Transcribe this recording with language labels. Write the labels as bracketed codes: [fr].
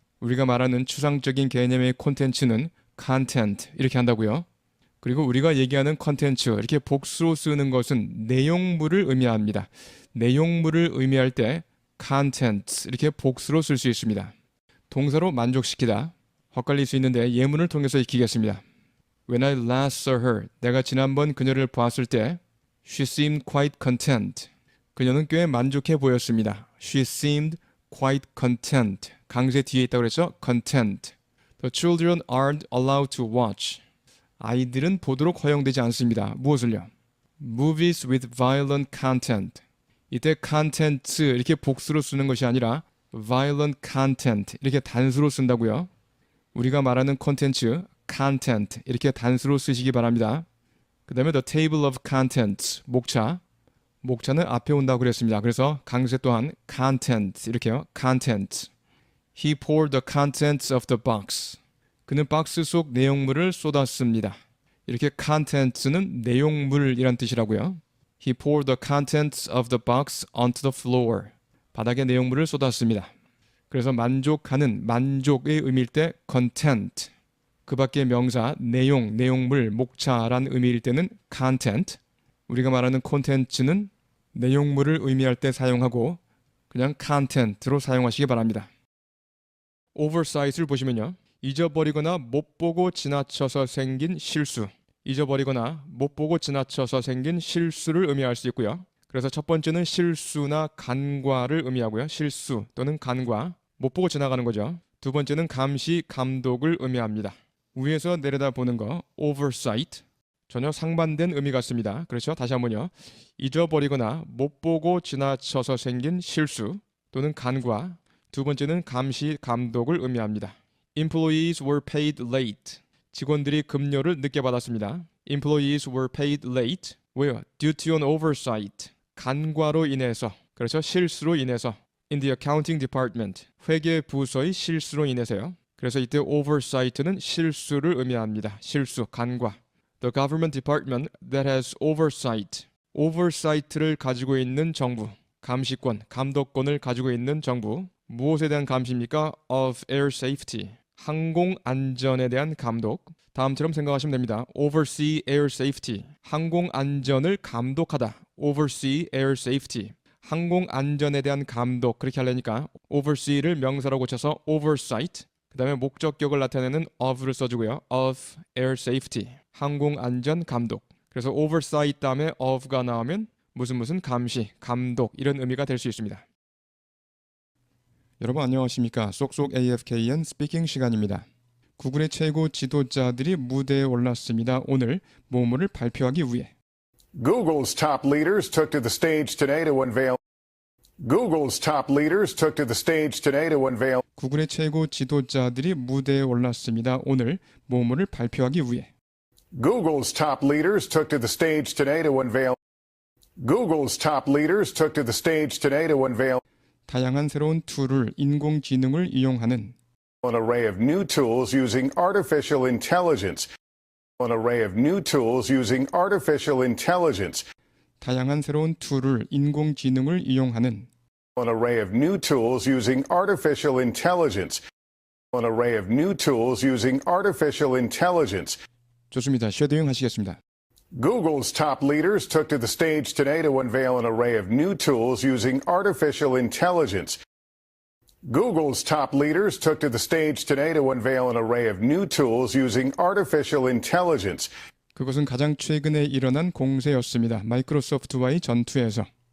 [ko] 우리가 말하는 추상적인 개념의 콘텐츠는 content 이렇게 한다고요. 그리고 우리가 얘기하는 컨텐츠 이렇게 복수로 쓰는 것은 내용물을 의미합니다. 내용물을 의미할 때 content 이렇게 복수로 쓸 수 있습니다. 동사로 만족시키다. 헛갈릴 수 있는데 예문을 통해서 익히겠습니다. [en] When I last saw her, [ko] 내가 지난번 그녀를 보았을 때 [en] She seemed quite content. [ko] 그녀는 꽤 만족해 보였습니다. [en] She seemed quite content. [ko] 강세 뒤에 있다고 그랬죠? [en] content. The children aren't allowed to watch. [ko] 아이들은 보도록 허용되지 않습니다. 무엇을요? [en] Movies with violent content. [ko] 이때 content 이렇게 복수로 쓰는 것이 아니라 violent content 이렇게 단수로 쓴다고요. 우리가 말하는 콘텐츠 content 이렇게 단수로 쓰시기 바랍니다. 그 다음에 [en] the table of contents [ko] 목차. 목차는 앞에 온다고 그랬습니다. 그래서 강세 또한 content 이렇게요. [en] content. He poured the contents of the box. [ko] 그는 박스 속 내용물을 쏟았습니다. 이렇게 contents는 내용물이란 뜻이라고요. [en] He poured the contents of the box onto the floor. [ko] 바닥에 내용물을 쏟았습니다. 그래서 만족하는, 만족의 의미일 때 content. 그 밖의 명사, 내용, 내용물, 목차란 의미일 때는 content. 우리가 말하는 콘텐츠는 내용물을 의미할 때 사용하고 그냥 content로 사용하시기 바랍니다. oversight을 보시면요. 잊어버리거나 못 보고 지나쳐서 생긴 실수. 잊어버리거나 못 보고 지나쳐서 생긴 실수를 의미할 수 있고요. 그래서 첫 번째는 실수나 간과를 의미하고요. 실수 또는 간과, 못 보고 지나가는 거죠. 두 번째는 감시, 감독을 의미합니다. 위에서 내려다 보는 거, oversight. 전혀 상반된 의미 같습니다. 그렇죠? 다시 한번요. 잊어버리거나 못 보고 지나쳐서 생긴 실수 또는 간과. 두 번째는 감시, 감독을 의미합니다. [en] Employees were paid late. [ko] 직원들이 급료를 늦게 받았습니다. [en] Employees were paid late. [ko] 왜요? [en] Due to an oversight. [ko] 간과로 인해서, 그렇죠? 실수로 인해서. [en] In the accounting department. [ko] 회계 부서의 실수로 인해서요. 그래서 이때 oversight는 실수를 의미합니다. 실수, 간과. [en] The government department that has oversight. [ko] oversight를 가지고 있는 정부. 감시권, 감독권을 가지고 있는 정부. 무엇에 대한 감시입니까? [en] Of air safety. [ko] 항공 안전에 대한 감독. 다음처럼 생각하시면 됩니다. [en] Oversee air safety. [ko] 항공 안전을 감독하다. [en] Oversee air safety. [ko] 항공 안전에 대한 감독. 그렇게 하려니까 oversee를 명사로 고쳐서 oversight. 그 다음에 목적격을 나타내는 of를 써주고요. [en] Of air safety. [ko] 항공 안전 감독. 그래서 oversight 다음에 of가 나오면 무슨 감시, 감독 이런 의미가 될 수 있습니다. 여러분 안녕하십니까? 쏙쏙 AFKN 스피킹 시간입니다. 구글의 최고 지도자들이 무대에 올랐습니다. 오늘 모험을 발표하기 위해. [en] Google's top leaders took to the stage today to unveil. Google's top leaders took to the stage today to unveil. [ko] 구글의 최고 지도자들이 무대에 올랐습니다. 오늘 모험을 발표하기 위해. [en] Google's top leaders took to the stage today to unveil. Google's top leaders took to the stage today to unveil. [ko] 다양한 새로운 툴을 인공지능을 이용하는 [en] An array of new tools using artificial intelligence. An array of new tools using artificial intelligence. 다양한 새로운 툴을 인공지능을 이용하는 An array of new tools using artificial intelligence. An array of new tools using artificial intelligence. [ko] 좋습니다. 쉐도잉 하시겠습니다. [en] Google's top leaders took to the stage today to unveil an array of new tools using artificial intelligence. Google's top leaders took to the stage today to unveil an array of new tools using artificial intelligence. [ko] 그것은 가장 최근에 일어난 공세였습니다. 마이크로소프트와의 전투에서.